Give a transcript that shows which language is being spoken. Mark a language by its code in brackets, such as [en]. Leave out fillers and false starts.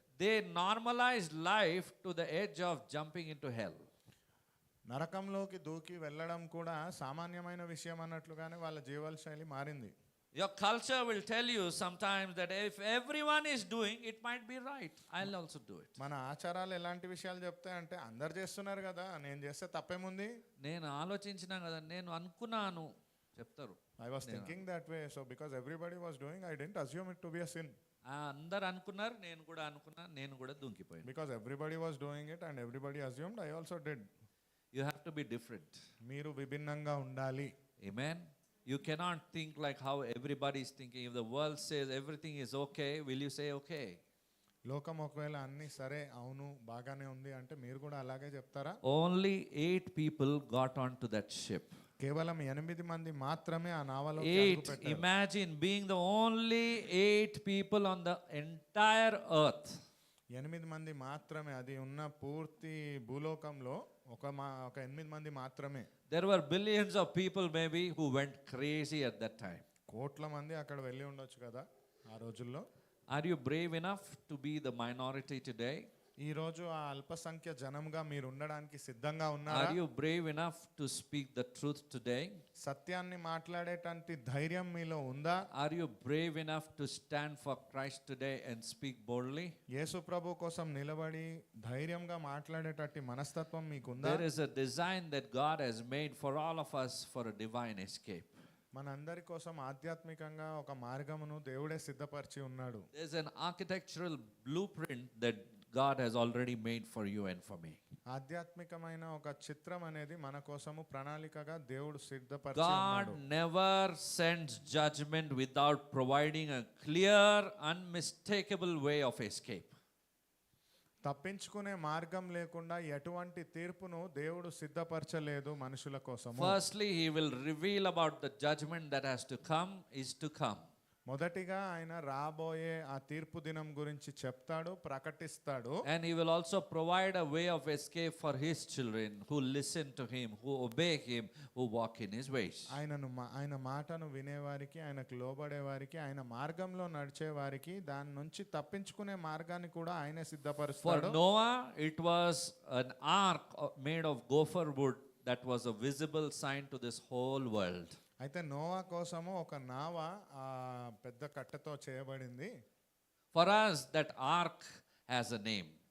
[en] They normalized life to the edge of jumping into hell. [te] నరకంలోకి దూకి వెళ్ళడం కూడా సామాన్యమైన విషయం అన్నట్లుగానే వాళ్ళ జీవన శైలి మారింది. [en] Your culture will tell you sometimes that if everyone is doing, it might be right. I'll also do it. [te] మన ఆచారాలు ఎలాంటి విషయాలు చెప్తాయంటే అందరు చేస్తున్నారు కదా, నేను చేస్తే తప్పేముంది? నేను ఆలోచించినా కదా, నేను అనుకున్నాను చెప్తారు. [en] I was thinking that way, so because everybody was doing, I didn't assume it to be a sin. [te] అందరు అనుకున్నారు, నేను కూడా అనుకున్నా, నేను కూడా దుంకిపోయాను. [en] Because everybody was doing it and everybody assumed, I also did. You have to be different. [te] మీరు విభిన్నంగా ఉండాలి. [en] Amen. You cannot think like how everybody is thinking. If the world says everything is okay, will you say okay? [te] లోకం ఒకవేళ అన్ని సరే అవును బాగానే ఉంది అంటే మీరు కూడా అలాగే చెప్తారా? [en] Only 8 people got onto that ship. [te] కేవలం 8 మంది మాత్రమే ఆ నావలో [en] 8. Imagine being the only 8 people on the entire earth. [te] 8 మంది మాత్రమే, అది ఉన్న పూర్తి భూలోకంలో ఒక 8 మంది మాత్రమే. [en] There were billions of people maybe who went crazy at that time. [te] కోట్ల మంది అక్కడ వెళ్ళి ఉండొచ్చు కదా ఆ రోజుల్లో. [en] Are you brave enough to be the minority today? [te] ఈ రోజు ఆ అల్పసంఖ్య జనంగా మీరు ఉండడానికి సిద్ధంగా ఉన్నారా? [en] Are you brave enough to speak the truth today? [te] సత్యాన్ని మాట్లాడేటంటి ధైర్యం మీలో ఉందా? [en] Are you brave enough to stand for Christ today and speak boldly? [te] యేసు ప్రభు కోసం నిలబడి ధైర్యంగా మాట్లాడేటట్టి మనస్తత్వం మీకు ఉందా? [en] There is a design that God has made for all of us for a divine escape. [te] మనందరి కోసం ఆధ్యాత్మికంగా ఒక మార్గమును దేవుడే సిద్ధపరిచి ఉన్నాడు. [en] There's an architectural blueprint that God has already made for you and for me. [te] ఆధ్యాత్మికమైన ఒక చిత్రం అనేది మన కోసము ప్రణాళికగా దేవుడు సిద్ధపరిచి [en] God [te] ఉన్నాడు. [en] never sends judgment without providing a clear, unmistakable way of escape. [te] తప్పించుకునే మార్గం లేకుండా ఎటువంటి తీర్పును దేవుడు సిద్ధపరచలేదు మనుషుల కోసము. [en] Firstly, he will reveal about the judgment that has to come, is to come. [te] మొదటిగా ఆయన రాబోయే ఆ తీర్పు దినం గురించి చెప్తాడు, ప్రకటిస్తాడు. [en] And he will also provide a way of escape for his children who listen to him, who obey him, who walk in his ways. [te] ఆయన మాటను వినేవారికి, ఆయనకు లోబడే వారికి, ఆయన మార్గంలో నడిచే వారికి దాని నుంచి తప్పించుకునే మార్గాన్ని కూడా ఆయనే [en] For [te] సిద్ధపరుస్తాడు. [en] Noah, it was an ark made of gopher wood that was a visible sign to this whole world. [te] అయితే నోవా కోసము ఒక నావ ఆ పెద్ద కట్టెతో చేయబడింది. [en] For us, that ark has a name.